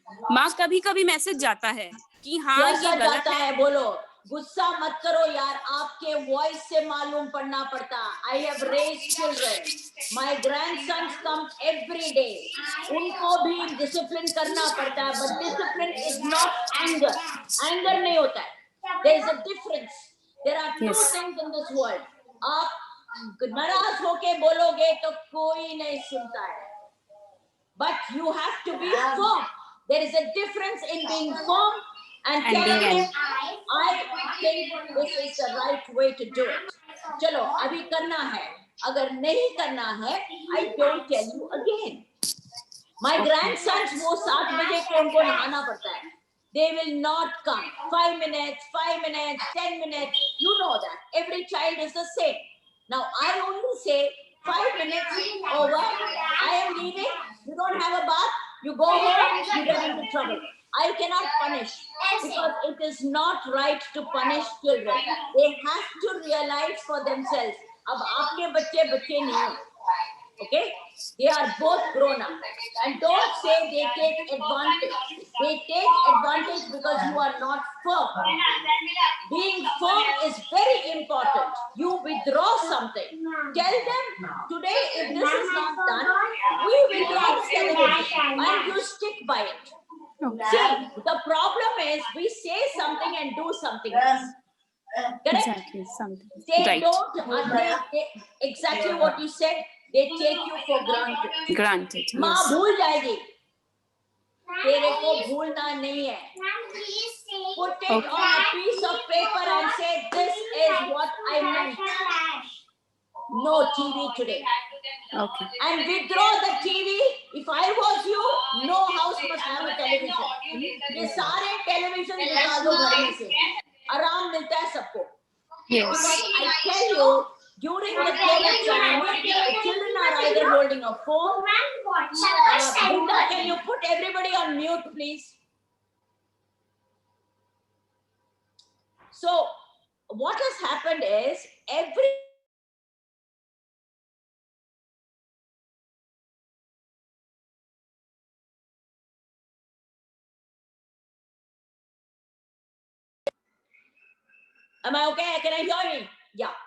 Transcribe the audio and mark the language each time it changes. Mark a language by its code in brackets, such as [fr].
[hi] माँ, कभी कभी मैसेज जाता है कि हाँ ये गलत जाता है, बोलो. गुस्सा मत करो यार, आपके वॉइस से मालूम पड़ना पड़ता. [en] I have raised children. My grandsons come every day. [hi] उनको भी डिसिप्लिन करना पड़ता है, [en] but discipline is not anger. [hi] Anger नहीं होता है. [en] There is a difference. There are two things in this world. [hi] आप नाराज होके बोलोगे तो कोई नहीं सुनता है. [en] But you have to be firm. There is a difference in being firm and telling him, I think this is the right way to do it. [hi] चलो अभी करना है, अगर नहीं करना है, [en] I don't tell you again. My grandsons [hi] वो 7 बजे को उनको नहाना पड़ता है. [en] They will not come. 5 minutes, 10 minutes. You know that. Every child is the same. Now I only say 5 minutes over. I am leaving. You don't have a bath. You go home. You get into trouble. I cannot punish because it is not right to punish children. They have to realize for themselves. [hi] अब आपके बच्चे बच्चे नहीं हैं. [en] Okay? They are both grown up. And don't say they take advantage. They take advantage because you are not firm. Being firm is very important. You withdraw something. Tell them, today if this is not done, we withdraw the television and you stick by it. See, the problem is we say something and do something else. Correct? Exactly, something. They Right. don't, they, exactly what you said, they take you for granted. Granted. [hi] माँ [en] Yes. [hi] भूल जाएगी, तेरे को भूलना नहीं है. [en] Put it on a piece of paper and say, this is what I meant. No TV today. Okay. And withdraw the TV. If I was you, no house must have a television. [hi] ये सारे television निकाल दो घर में से. आराम मिलता है सबको. [en] Yes. Because I tell you, during the COVID time, the children are either holding a phone. Brinda, can you put everybody on mute, please? So, what has happened is every Am I okay? Can I hear me? Yeah.